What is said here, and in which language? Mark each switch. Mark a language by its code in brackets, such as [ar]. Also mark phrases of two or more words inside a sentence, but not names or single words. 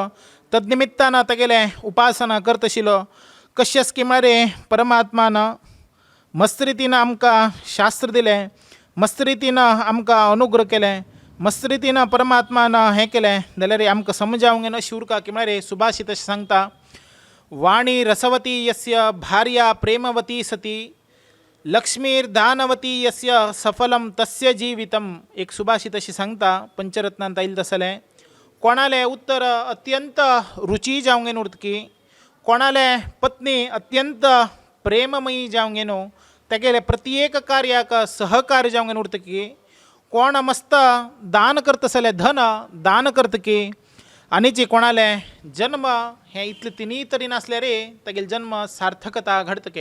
[kok] तदनिमित्तान तेगेले उपासना करत आशिल्लो. कशें आसा की म्हळ्यार परमात्मान मस्त रितीन आमकां शास्त्र दिलें, मस्त रितीन आमकां अनुग्रह केलें, मस्त रितीन परमात्मान हें केलें जाल्यार आमकां समजावंक येना अशी उरता की म्हळ्यार सुभाषित अशें सांगता, [sa] वाणी रसवती यस्य भार्या प्रेमवती सती लक्ष्मीर दानवती यस्य सफलम तस्य जीवितम. [kok] एक सुभाषित अशी सांगता पंचरत्नांत आयिल्लें तसलें. कोणाले उत्तर अत्यंत रुची जावंक येना उरता की कोणाले पत्नी अत्यंत प्रेममयी जावंक येनो तेगेले प्रत्येक कार्याक सहकार्य जावंक येना उरता की कोण मस्त दान करता जाल्यार धन दान करता की आनीची कोणाले जन्म हे इतले तिनी तरी नासल्यार तेगेले जन्म सार्थकता घडतके.